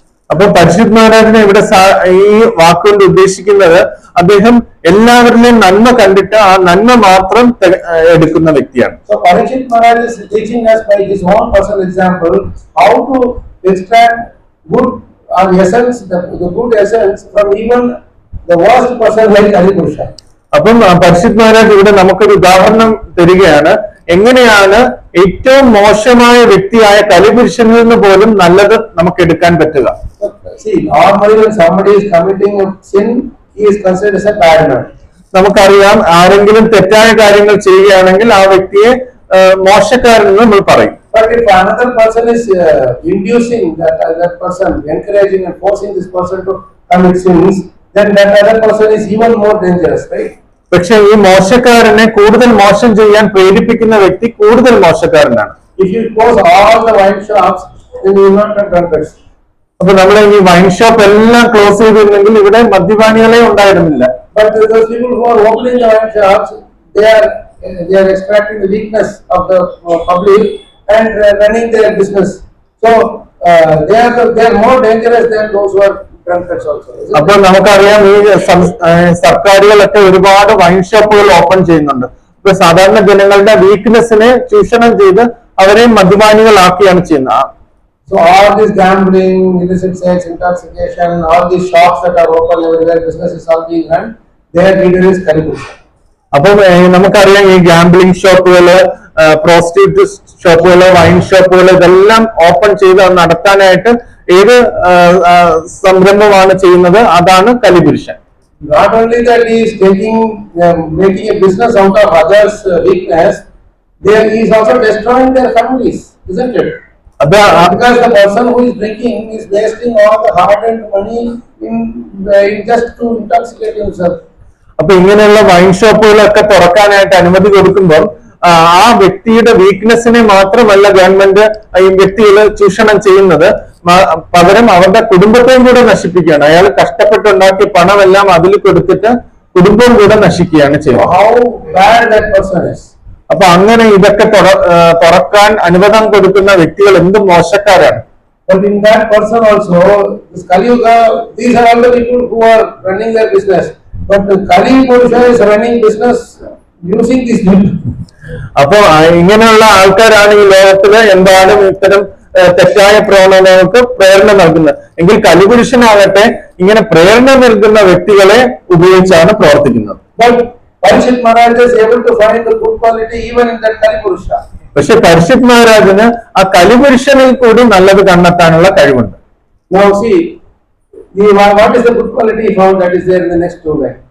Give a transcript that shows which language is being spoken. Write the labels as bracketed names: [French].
[Malayalam] അപ്പൊ പരിശുദ്ധ മഹാരാജനെ ഇവിടെ ഈ വാക്കുകൊണ്ട് ഉദ്ദേശിക്കുന്നത് അദ്ദേഹം എല്ലാവരിലെയും നന്മ കണ്ടിട്ട് ആ നന്മ മാത്രം എടുക്കുന്ന വ്യക്തിയാണ്. [English] So Parikshit Maharaj is teaching us by his own personal example how to extract good essence, the good essence from even the worst person like Kalipurusha. [Malayalam] അപ്പം പരിശുദ്ധ മഹാരാജ് ഇവിടെ നമുക്കൊരു ഉദാഹരണം തരികയാണ്, എങ്ങനെയാണ് ഏറ്റവും മോശമായ വ്യക്തിയായ കലിപുരുഷനിൽ നിന്ന് പോലും നല്ലത് നമുക്ക് എടുക്കാൻ പറ്റുക. [English] See, normally when somebody is committing a sin, he is considered as a bad man. [Malayalam] നമുക്കറിയാം, ആരെങ്കിലും തെറ്റായ കാര്യങ്ങൾ ചെയ്യുകയാണെങ്കിൽ ആ വ്യക്തിയെ മോശക്കാരൻ എന്ന് നമ്മൾ പറയും. [English] But if another person is inducing that person, encouraging and forcing this person to commit sins, then that other person is even more dangerous, right? [Malayalam] പക്ഷെ ഈ മോശക്കാരനെ കൂടുതൽ മോശം ചെയ്യാൻ പ്രേരിപ്പിക്കുന്ന വ്യക്തി കൂടുതൽ മോശക്കാരനാണ്. [English] If you close all the wine shops, then you will not have drunkards. [Malayalam] അപ്പൊ നമ്മൾ ഈ വൈൻ ഷോപ്പ് എല്ലാം ക്ലോസ് ചെയ്തിരുന്നെങ്കിൽ ഇവിടെ മദ്യപാനികളെ ഉണ്ടായിരുന്നില്ല. [English] But those people who are opening the wine shops, they are extracting the weakness of the public and running their business. So they are more dangerous than those who are drunkards also. [Malayalam] അപ്പൊ നമുക്കറിയാം, ഈ സർക്കാരുകളൊക്കെ ഒരുപാട് wine ഷോപ്പുകൾ open ചെയ്യുന്നുണ്ട്. ഇപ്പൊ സാധാരണ ജനങ്ങളുടെ വീക്ക്നെസ്സിനെ ചൂഷണം ചെയ്ത് അവരെ മദ്യപാനികളാക്കിയാണ് ചെയ്യുന്നത്. [English] So all this gambling, illicit sex, intoxication, all these shops that are open everywhere, business is all being run, their leader is Kalipurusha. [Malayalam] അപ്പൊ നമുക്കറിയാം, ഈ ഗാംബ്ലിംഗ് ഷോപ്പുകള്, പ്രോസ്റ്റിറ്റ്യൂട്ട് ഷോപ്പുകള്, വൈൻ ഷോപ്പുകള് ഇതെല്ലാം ഓപ്പൺ ചെയ്ത് നടത്താനായിട്ട് ഏത് സംരംഭമാണ് ചെയ്യുന്നത്, അതാണ് കലിപുരുഷൻ. [English] Not only that he is making a business out of others' weakness, he is also destroying their families, isn't it? [Malayalam] അത് [English] Because the person who is drinking is wasting all the hard-earned money in just to intoxicate himself. [Malayalam] അപ്പൊ ഇങ്ങനെയുള്ള wine ഷോപ്പുകളൊക്കെ തുറക്കാനായിട്ട് അനുമതി കൊടുക്കുമ്പോൾ ആ വ്യക്തിയുടെ വീക്ക്നെസ്സിനെ മാത്രമല്ല government ഈ വ്യക്തികൾ ചൂഷണം ചെയ്യുന്നത്, പകരം അവരുടെ കുടുംബത്തെയും കൂടെ നശിപ്പിക്കുകയാണ്. അയാൾ കഷ്ടപ്പെട്ടുണ്ടാക്കിയ പണമെല്ലാം അതിൽ കൊടുത്തിട്ട് കുടുംബം കൂടെ നശിക്കുകയാണ് ചെയ്യുന്നത്. [English] How bad that person is. [Malayalam] അപ്പൊ അങ്ങനെ ഇതൊക്കെ തുറക്കാൻ അനുവാദം കൊടുക്കുന്ന വ്യക്തികൾ എന്ത് മോശക്കാരാണ്. [English] But in that person also, this Kali Yuga, these are all the people who are running their business. But the Kali Purusha is running business using these people. [Malayalam] അപ്പൊ ഇങ്ങനെയുള്ള ആൾക്കാരാണ് ഈ ലോകത്തില് എന്തായാലും ഇത്തരം തെറ്റായ പ്രവണതകൾക്ക് പ്രേരണ നൽകുന്നത്. എങ്കിൽ കലിപുരുഷനാകട്ടെ ഇങ്ങനെ പ്രേരണ നൽകുന്ന വ്യക്തികളെ ഉപയോഗിച്ചാണ് പ്രവർത്തിക്കുന്നത്. [English] But Parishit Maharaj is able to find the good quality even in that Kali Purusha. [Malayalam] പക്ഷെ പരിഷിത് മഹാരാജന് ആ കലിപുരുഷനിൽ കൂടി നല്ലത് കണ്ടെത്താനുള്ള കഴിവുണ്ട്. [English] Now see, what is the good quality he found that is there in the next two lines?